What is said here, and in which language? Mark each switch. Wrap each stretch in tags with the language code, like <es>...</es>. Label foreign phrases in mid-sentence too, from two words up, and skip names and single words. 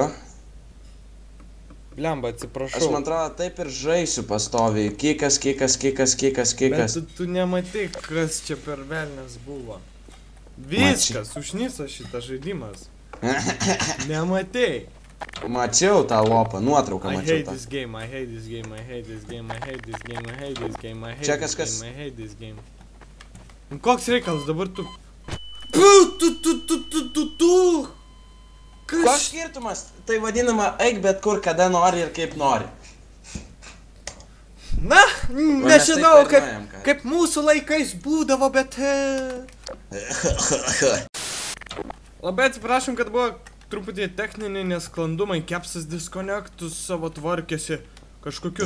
<lt>Blemba, atsiprašau. Aš man atrodo taip ir žaisiu pastoviai. Kikas. Bet tu nematai, kas čia per velnes buvo. Viskas, užniso šitas žaidimas. Nematai. Mačiau tą lopą, nuotrauką</lt> <en>I</en> <lt>mačiau</lt> <en>hate</en> <lt>tą.</lt> <en>this game, I hate this game, I hate this game, I hate this game, I hate this game, I hate</en> <lt>Čia</lt> <en>this</en> <lt>kažkas-</lt> <en>game, I hate this game.</en> <lt>Nu, koks reikalas dabar tu? Tu! Koks skirtumas? Tai vadinama eik bet kur, kada nori ir kaip nori. Na, nežinau, taip dainuojam, ką? kaip mūsų laikais būdavo, bet... Labai atsiprašom, kad buvo truputį techniniai nesklandumai, kepsas disconnectus savo tvarkėsi kažkokius...</lt>